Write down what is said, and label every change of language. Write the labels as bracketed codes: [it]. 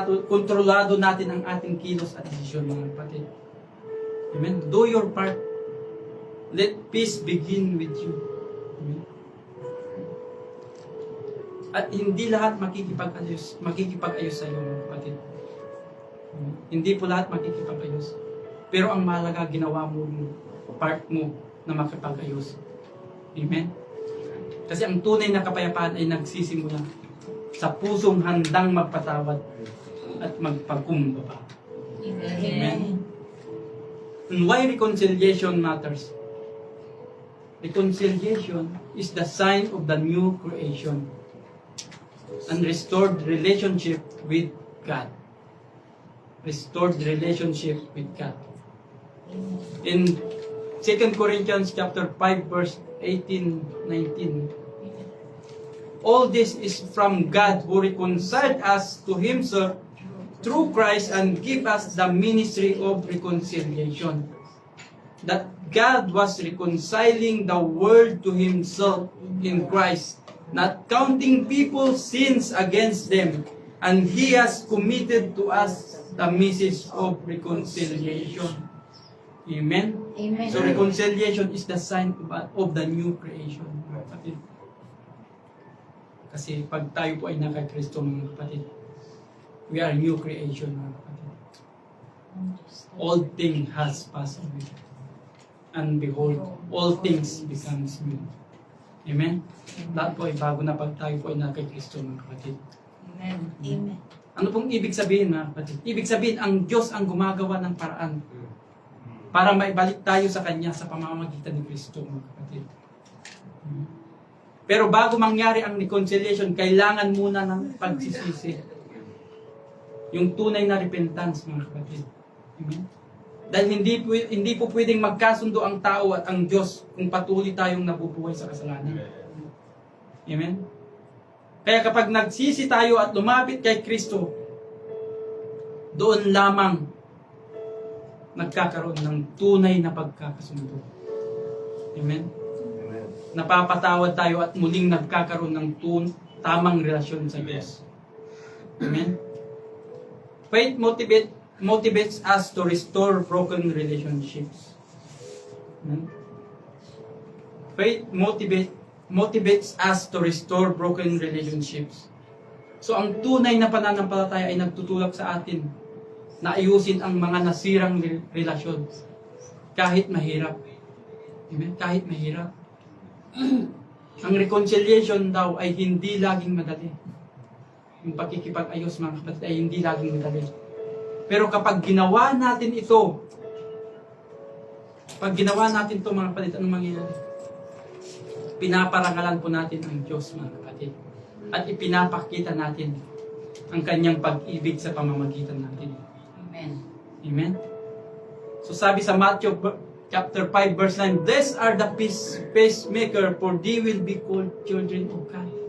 [tl] Kontrolado natin ang ating kilos at desisyon, mga kapatid. [en] Amen? Do your part. Let peace begin with you. Amen? [tl] At hindi lahat makikipag-ayos sa iyo, mga kapatid. Amen? Hindi po lahat makikipag-ayos. Pero ang mahalaga, ginawa mo yung part mo na makipag-ayos. Amen? Kasi ang tunay na kapayapaan ay nagsisimula sa pusong handang magpatawad at magpagkumbaba. Amen? [en] And why reconciliation matters? Reconciliation is the sign of the new creation and restored relationship with God. Restored relationship with God. In 2 Corinthians chapter 5 verse 18-19, all this is from God who reconciled us to Himself through Christ and give us the ministry of reconciliation. That God was reconciling the world to Himself in Christ, not counting people's sins against them, and He has committed to us the message of reconciliation. Amen? Amen. So reconciliation is the sign of the new creation, [tl] mga kapatid. Kasi pag tayo po ay naka-Kristo, mga kapatid, [en] we are new creation, [tl] mga kapatid. [en] Old thing has passed away. And behold, all things becomes new. Amen? [tl] Lahat po ay bago na pag tayo po ay naka-Kristo, mga kapatid. Amen. Amen. Ano pong ibig sabihin, mga kapatid? Ibig sabihin, ang Diyos ang gumagawa ng paraan para maibalik tayo sa Kanya sa pamamagitan ni Kristo, mga kapatid. Pero bago mangyari ang reconciliation, kailangan muna ng pagsisisi. Yung tunay na repentance, mga kapatid. Amen? Dahil hindi po pwedeng magkasundo ang tao at ang Diyos kung patuloy tayong nabubuhay sa kasalanan. Amen? Kaya kapag nagsisi tayo at lumapit kay Kristo, doon lamang nagkakaroon ng tunay na pagkakasundo. Amen? Napapatawad tayo at muling nagkakaroon ng tamang relasyon sa Diyos. Amen? [en] Faith motivates us to restore broken relationships. Amen? Faith motivates us to restore broken relationships. [tl] So ang tunay na pananampalataya ay nagtutulak sa atin na ayusin ang mga nasirang relasyon kahit mahirap. Amen? Kahit mahirap. Ang reconciliation daw ay hindi laging madali. Yung pakikipag-ayos, mga kapatid, ay hindi laging madali. Pero kapag ginawa natin ito, mga kapatid, anong mangyayari? Pinaparangalan po natin ang Diyos, mga kapatid. At ipinapakita natin ang kanyang pag-ibig sa pamamagitan natin. Amen. Amen? So sabi sa [en] Matthew chapter 5 verse 9, "These are the pacemaker, for they will be called children of God."